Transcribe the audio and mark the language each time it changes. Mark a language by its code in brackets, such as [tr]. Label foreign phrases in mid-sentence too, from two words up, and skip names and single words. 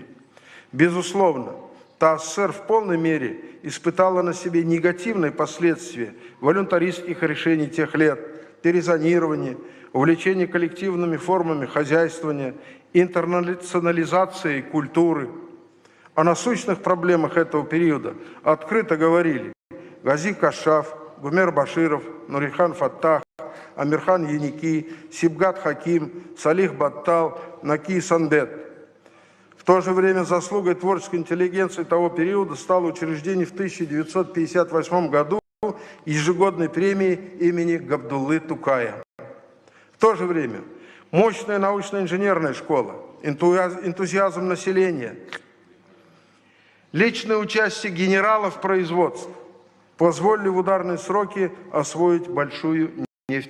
[ru] Безусловно, ТАССР в полной мере испытала на себе негативные последствия волюнтаристских решений тех лет, перезонирования, увлечения коллективными формами хозяйствования, интернационализации культуры. О насущных проблемах этого периода открыто говорили Гази Кашаф, Гумер Баширов, Нурихан Фаттах, Амирхан Яники, Сибгат Хаким, Салих Баттал, Наки Санбет. В то же время заслугой творческой интеллигенции того периода стало учреждение в 1958 году ежегодной премии имени Габдуллы Тукая. В то же время мощная научно-инженерная школа, энтузиазм населения, личное участие генералов в производстве позволили в ударные сроки освоить большую нефть